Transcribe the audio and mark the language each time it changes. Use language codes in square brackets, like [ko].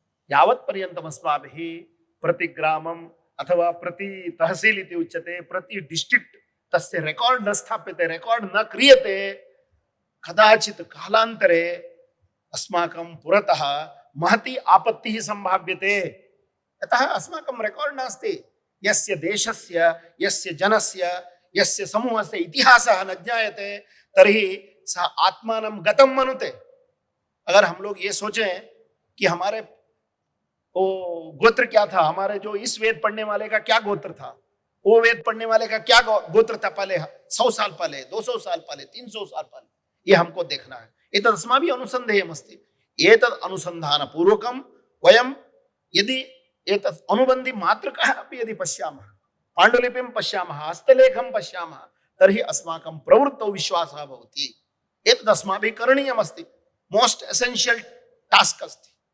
[sa] यावत् पर्यन्तम् अस्माभिः प्रति ग्रामम् अथवा प्रति तहसील इति उच्यते, प्रति डिस्ट्रिक्ट तस्य रेकार्ड न स्थाप्यते, रेकार्ड न क्रियते, कदाचित् कालान्तरे अस्माकं पुरतः महती आपत्तिः सम्भाव्यते। यतः अस्माकं रेकार्ड नास्ति, यस्य देशस्य, यस्य जनस्य, यस्य समूहस्य इतिहासः न ज्ञायते, तर्हि सः आत्मानं गतं मनुते। [hi] अगर हम लोग ये सोचें कि हमारे गोत्र क्या था, हमारे जो इस वेद पढ़ने वाले का क्या गोत्र था, वो वेद पढ़ने वाले का क्या गोत्र था पहले 100 साल पहले, 200 साल पहले, 300 साल पहले, ये हमको देखना है। [sa] एतद् अस्माभिः अनुसन्धेयमस्ति। एतद् अनुसन्धानपूर्वकं वयं यदि एतत् अनुबन्धि मातृकाः अपि यदि पश्यामः, पाण्डुलिपिं पश्यामः, हस्तलेखं पश्यामः, तर्हि अस्माकं प्रवृत्तौ विश्वासः भवति। एतद् अस्माभिः करणीयमस्ति, [en] most essential task [sa] अस्ति।